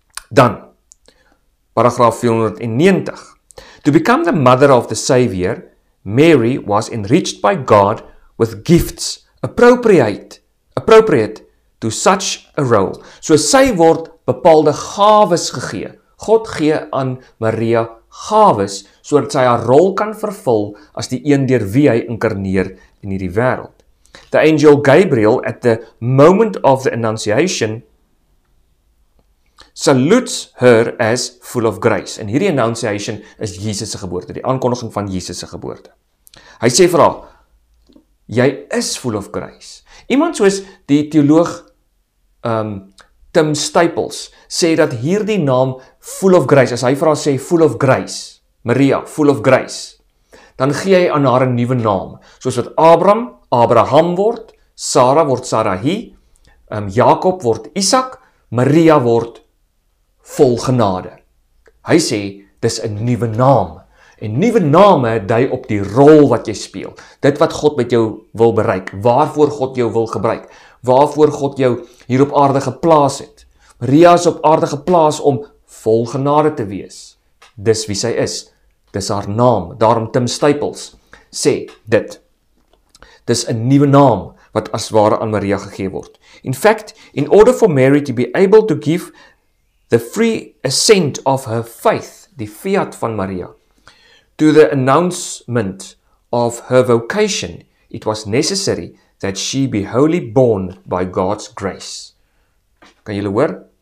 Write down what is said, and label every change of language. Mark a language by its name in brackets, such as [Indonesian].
[Afrikaans] Dan, paragraaf 490. [English] To become the mother of the Savior, Mary was enriched by God with gifts appropriate to such a role. [Afrikaans] So sy word bepaalde gawes gegee. God gee aan Maria gawes, sodat sy haar rol kan vervul as die een deur wie hy inkarneer in hierdie wêreld. [English] The angel Gabriel, at the moment of the Annunciation, salutes her as full of grace. [Afrikaans] En hierdie Annunciation is Jesus se geboorte, die aankondiging van Jesus se geboorte. Hy sê vir haar, jy is full of grace. Iemand soos die teoloog Tim Staples sê dat hierdie naam full of grace, as hy vir haar sê full of grace, Maria, full of grace, dan gee hy aan haar 'n nuwe naam, soos wat Abraham word, Sarah word Sarahi, Jakob word Isak, Maria word vol genade. Hy sê, dis 'n nuwe naam. En nuwe name dui op die rol wat jy speel. Dit wat God met jou wil bereik, waarvoor God jou wil gebruik, waarvoor God jou hier op aarde geplaas het. Maria is op aarde geplaas om vol genade te wees. Dis wie sy is. Dis haar naam. Daarom Tim Staples sê dit. Dis 'n nuwe naam wat as ware aan Maria gegee word. In fact, in order for Mary to be able to give the free assent of her faith, die fiat van Maria, to the announcement of her vocation, it was necessary that she be wholly born by God's grace. Kan julle hoor?